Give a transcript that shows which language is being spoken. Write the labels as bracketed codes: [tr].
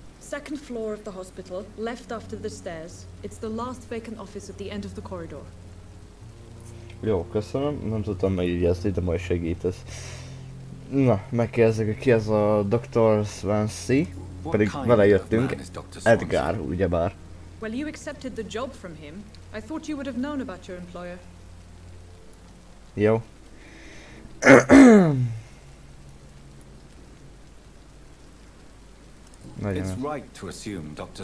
[en] Second floor of the hospital, left after the stairs. It's the last vacant office at the end of the corridor. [hu] Jó, köszönöm. Nem tudtam megjegyezni, de majd segítesz. Na, megkérdezzük, hogy ki ez a Dr. Swansea. Pedig vele jöttünk. Edgar, ugyebár. [en] Well, you accepted the job from him. I thought you would have known about your employer. [hu] Jó. [en] It's right to assume Dr.